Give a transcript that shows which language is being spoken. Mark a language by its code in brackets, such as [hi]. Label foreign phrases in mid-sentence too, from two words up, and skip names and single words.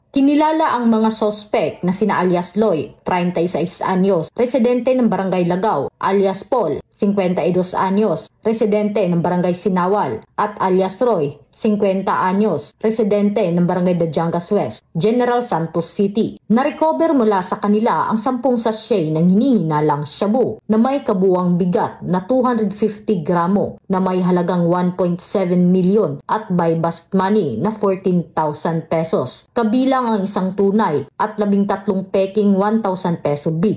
[tl] Kinilala ang mga sospek na sina alias Loy, 36 anyos, residente ng Barangay Lagaw, alias Paul, 52 anyos, residente ng Barangay Sinawal, at alias Roy, 50 anyos, residente ng Barangay Dajangas West, General Santos City. Na-recover mula sa kanila ang 10 sachet ng hinihinalang shabu na may kabuwang bigat na 250 gramo na may halagang 1.7 milyon at [en] bypass money [tl] na 14,000 pesos. Kabilang ang isang tunay at 13 peking 1,000 [en] peso bill.